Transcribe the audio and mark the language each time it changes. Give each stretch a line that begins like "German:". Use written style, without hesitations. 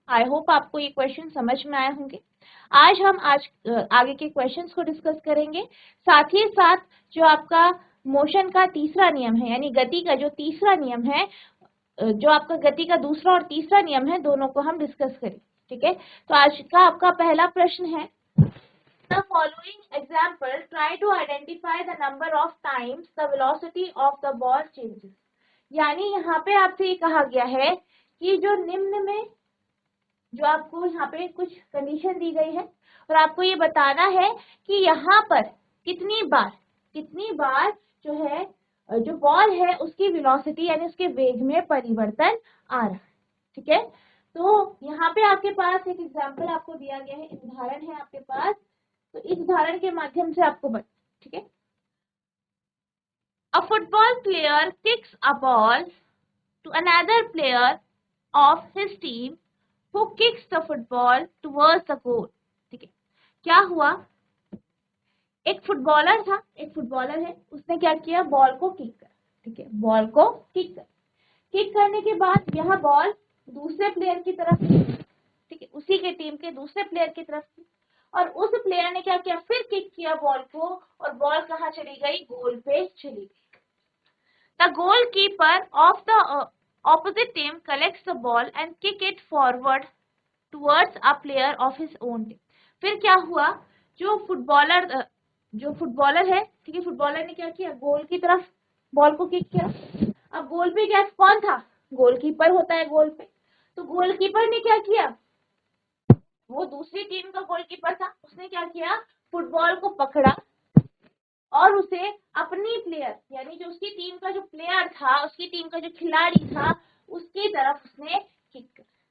English: I hope
Hindi: आपको ये question समझ में आए होंगे। आज हम आगे के क्वेश्चंस को डिस्कस करेंगे। साथ ही साथ जो आपका मोशन का तीसरा नियम है, यानी गति का जो तीसरा नियम है, जो आपका गति का दूसरा और तीसरा नियम है, दोनों को हम डिस्कस करें। ठीक है, तो आज का आपका पहला प्रश्न है,
English: The following example, try to identify the number of times the velocity of the ball changes.
Hindi: यानी यहाँ पे आपसे ये कहा गया है कि जो निम्न में जो आपको यहाँ पे कुछ कंडीशन दी गई है और आपको ये बताना है कि यहाँ पर कितनी बार जो है जो बॉल है उसकी वेलोसिटी यानी उसके वेग में परिवर्तन आ रहा है। ठीक है, तो यहाँ पे आपके पास एक एग्जाम्पल आपको दिया गया है, उदाहरण है आपके पास। तो इस उदाहरण के माध्यम से आपको ठीक है,
English: A football player kicks a ball to another player of his team who kicks the football towards the goal.
Hindi: ठीक है, क्या हुआ, एक फुटबॉलर है, उसने क्या किया, बॉल को किक कर। ठीक है, बॉल को किक करने के बाद यह बॉल दूसरे प्लेयर की तरफ, ठीक है, उसी के टीम के दूसरे प्लेयर की तरफ थी और उस प्लेयर ने क्या किया, फिर किक किया बॉल को और बॉल कहाँ चली गई, गोल पे चली गई।
English: The goalkeeper of the opposite team collects the ball and kick it forward towards a player of his own team.
Hindi: फिर क्या हुआ, जो फुटबॉलर है, ठीक है, फुटबॉलर ने क्या किया, गोल की तरफ बॉल को किक किया। अब गोल पे क्या कौन था, गोलकीपर होता है गोल पे। तो गोलकीपर ने क्या किया, वो दूसरी टीम का गोलकीपर था, उसने क्या किया, फुटबॉल को पकड़ा और उसे अपनी प्लेयर यानी जो उसकी टीम का जो प्लेयर था, उसकी टीम का जो खिलाड़ी था, उसकी तरफ उसने किक कर।